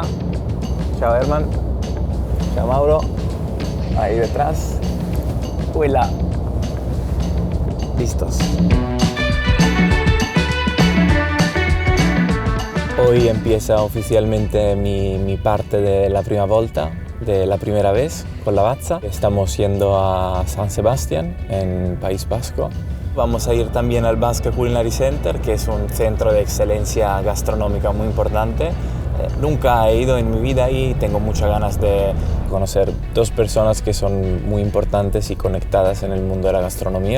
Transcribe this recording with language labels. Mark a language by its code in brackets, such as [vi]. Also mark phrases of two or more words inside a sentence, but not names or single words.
[it] Ciao Herman, ciao Mauro, [es] ahí detrás. Hola. Listos. Hoy empieza oficialmente mi parte de la [it] prima volta, [es] de la primera vez con Lavazza. Estamos yendo a San Sebastián, en País Vasco. Vamos a ir también al Basque Culinary Center, que es un centro de excelencia gastronómica muy importante. Nunca he ido en mi vida y tengo muchas ganas de conocer dos personas que son muy importantes y conectadas en el mundo de la gastronomía.